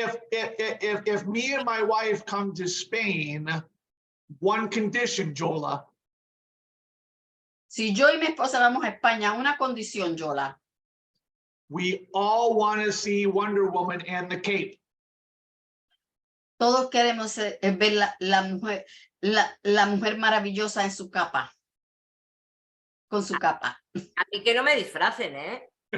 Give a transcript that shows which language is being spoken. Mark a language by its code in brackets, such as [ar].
[en] If me and my wife come to Spain, one condition, Jola. [es] Si yo y mi esposa vamos a España, una condición, Yola. [en] We all want to see Wonder Woman and the cape. [es] Todos queremos ver la mujer maravillosa en su capa. Con su capa. A mí que no me disfracen, ¿eh?